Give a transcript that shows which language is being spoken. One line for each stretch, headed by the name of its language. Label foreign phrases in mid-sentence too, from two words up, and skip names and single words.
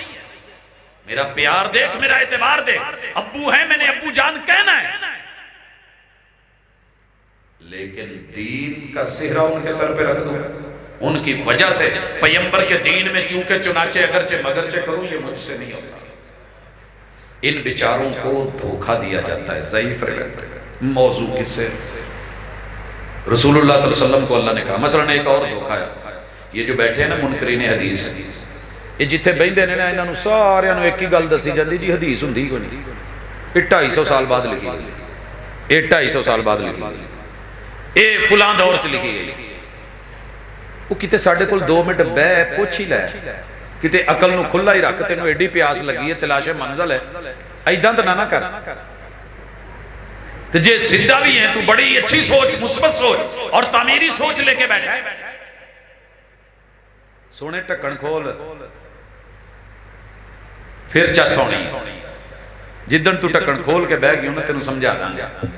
Urdu: میرا پیار دیکھ، میرا اعتبار دیکھ، ابو ہے، میں نے ابو جان کہنا ہے، لیکن دین کا سہرا ان کے سر پہ رکھ دوں، ان کی وجہ سے پیغمبر کے دین میں چونکہ چنانچہ اگرچہ مگرچہ کروں، یہ مجھ سے نہیں ہوتا۔ ان بیچاروں کو دھوکہ دیا جاتا ہے، ضعیف روایت، موضوع کس سے؟ رسول اللہ صلی اللہ علیہ وسلم کو اللہ نے کہا، مثلا ایک اور دھوکہ ہے، یہ جو بیٹھے ہیں نا منکرین حدیث،
Punjabi: یہ جتھے بیندے نے نا انہاں نوں سارے نوں ایک ہی گل دسی جاندی جی حدیث ہوندی کوئی نہیں،
Urdu: یہ 250 سال بعد لکھی گئی، یہ 250 سال بعد لکھی گئی، اے فلاں دور چ لکھی گئی،
Punjabi: وہ کتے ساڈے کول 2 منٹ بہ پوچھ ہی لے، کتے عقل نو کھلا ہی رکھ، تینوں ایڈی پیاس لگی ہے، تلاش منزل ہے، ایداں تو نہ کر، تو جے سیدھا بھی ہیں تو بڑی اچھی سوچ، مثبت سوچ اور تعمیری سوچ لے کے بیٹھا ہے، سونے ٹکن کھول پھر چا سونی، جدن تو ٹکن کھول کے بہ گئی انہیں تینوں سمجھا جانا